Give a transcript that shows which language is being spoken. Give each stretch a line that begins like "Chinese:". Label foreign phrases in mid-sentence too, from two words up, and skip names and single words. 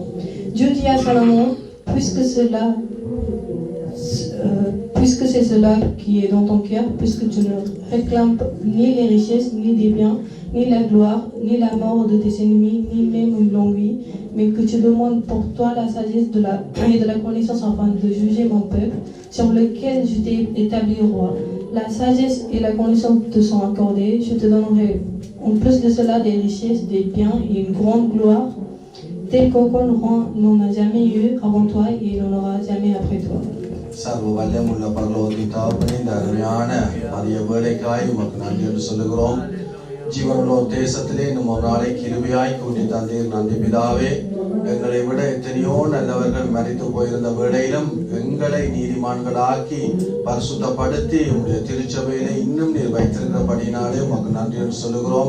French: Dieu dit à Salomon, puisque c'est cela qui est dans ton cœur, puisque tu ne réclames ni les richesses, ni des biens, ni la gloire, ni la mort de tes ennemis, ni même une longue vie, mais que tu demandes pour toi la sagesse et de la connaissance afin de juger mon peuple, sur lequel je t'ai établi roi. La sagesse et la connaissance te sont accordées, je te donnerai en plus de cela des richesses, des biens et une grande gloire, telle qu'aucun roi n'en a jamais eu avant toi et il n'en aura jamais après toi.
Tamil: சர்வ வல்லமுள்ள பரலோகத்தின் தகப்பனே, இந்த அருமையான மதிய வேளைக்காய் உமக்கு நன்றி என்று சொல்லுகிறோம். ஜீவனுள்ள தேசத்திலே இன்னும் ஒரு நாளை கிருபையாய் கூட்டி தந்தீர். நன்றி பிதாவே. எங்களை விட எத்தனையோ நல்லவர்கள் மரித்து போயிருந்த வேளையிலும் எங்களை நீதிமான்களாக்கி பரிசுத்தப்படுத்தி உங்களுடைய திருச்சபையிலே இன்னும் நீர் வைத்திருக்கிறபடினாலே உமக்கு நன்றி என்று சொல்லுகிறோம்.